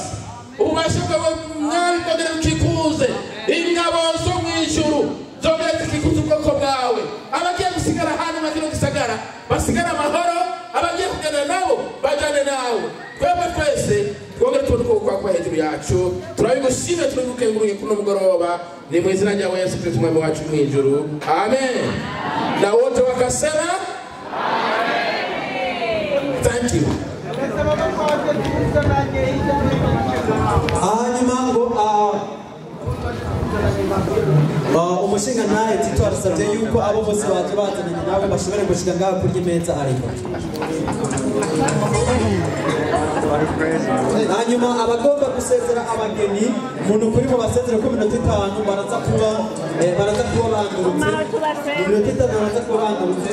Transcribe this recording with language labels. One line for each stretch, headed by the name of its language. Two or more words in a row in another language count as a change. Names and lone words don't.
Rundi: Ububasha bwawe mwami bwongere bukikuze, ingabo zo mu ijuru zongere zikikuze ubwoko bwawe. Abagiye gusigara hano mu kino gisagara basigara amahoro, abagiye kugana nabo bajane nawe. Twebwe twese twongere tubone ukuboko kwawe hejuru yacu. Turabigushimye, turabigukenguruye kuno mugoroba, ni mu izina rya Yesu Kristo umwami wacu mu ijuru, amen.
Swahili: Na wote wakasema
English: thank you.
Rundi: Hanyuma ngo umushinga nawe Tito arasabye yuko abo bose baje bazanye nawe bashobore gushika ngaho kuri meza ariko. Hanyuma abagomba gusezera abageni umuntu kuri bo basezera ko minota 5 baraza kuba bandurutse, minota 5 baraza kuba bandurutse.